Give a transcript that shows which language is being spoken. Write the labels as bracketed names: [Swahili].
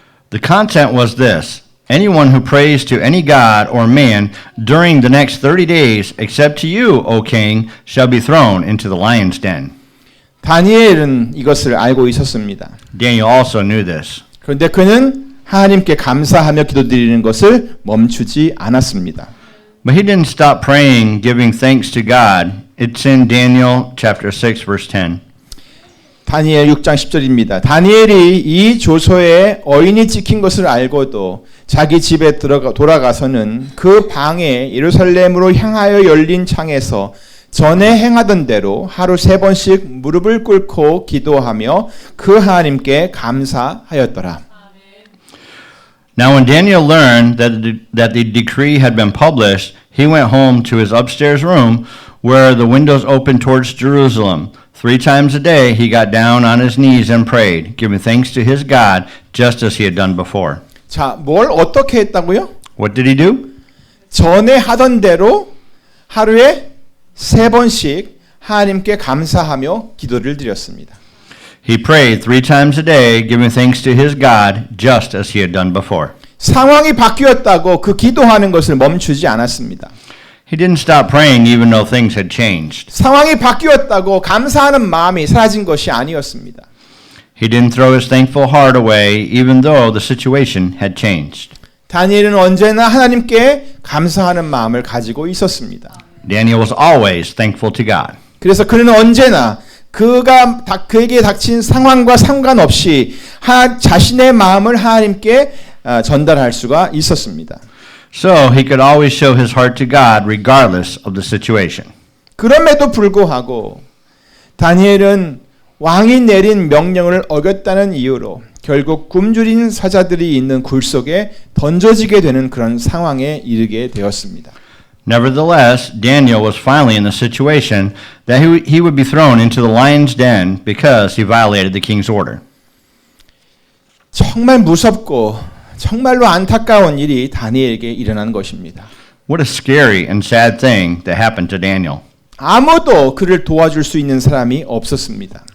[English] The content was this: anyone who prays to any god or man during the next 30 days, except to you, O king, shall be thrown into the lion's den. [Korean] 다니엘은 이것을 알고 있었습니다. [English] Daniel also knew this. [Korean] 그런데 그는 하나님께 감사하며 기도드리는 것을 멈추지 않았습니다. [English] But he didn't stop praying, giving thanks to God. It's in Daniel chapter 6, verse 10. [Korean] 다니엘 6장 10절입니다. 다니엘이 이 조서에 어인이 찍힌 것을 알고도 자기 집에 돌아가서는 그 방에 예루살렘으로 향하여 열린 창에서 전에 행하던 대로 하루 3번씩 무릎을 꿇고 기도하며 그 하나님께 감사하였더라. [English] Now when Daniel learned that the decree had been published, he went home to his upstairs room where the windows opened towards Jerusalem. 3 times a day he got down on his knees and prayed, giving thanks to his God just as he had done before. [Korean] 자, 뭘 어떻게 했다고요? [English] What did he do? [Korean] 전에 하던 대로 하루에 3번씩 하나님께 감사하며 기도를 드렸습니다. [English] He prayed 3 times a day, giving thanks to his God just as he had done before. [Korean] 상황이 바뀌었다고 그 기도하는 것을 멈추지 않았습니다. [English] He didn't stop praying even though things had changed. [Korean] 상황이 바뀌었다고 감사하는 마음이 사라진 것이 아니었습니다. [English] He didn't throw his thankful heart away even though the situation had changed. [Korean] 다니엘은 언제나 하나님께 감사하는 마음을 가지고 있었습니다. [English] Daniel was always thankful to God. [Korean] 그래서 그는 언제나 그에게 닥친 상황과 상관없이 자신의 마음을 하나님께 전달할 수가 있었습니다. [English] So he could always show his heart to God regardless of the situation. [Korean] 그럼에도 불구하고 다니엘은 왕이 내린 명령을 어겼다는 이유로 결국 굶주린 사자들이 있는 굴 속에 던져지게 되는 그런 상황에 이르게 되었습니다. [English] Nevertheless, Daniel was finally in the situation that he would be thrown into the lion's den because he violated the king's order. [Korean] 정말 무섭고 정말로 안타까운 일이 다니엘에게 일어난 것입니다. [English] What a scary and sad thing that happened to Daniel. [Korean] 아무도 그를 도와줄 수 있는 사람이 없었습니다.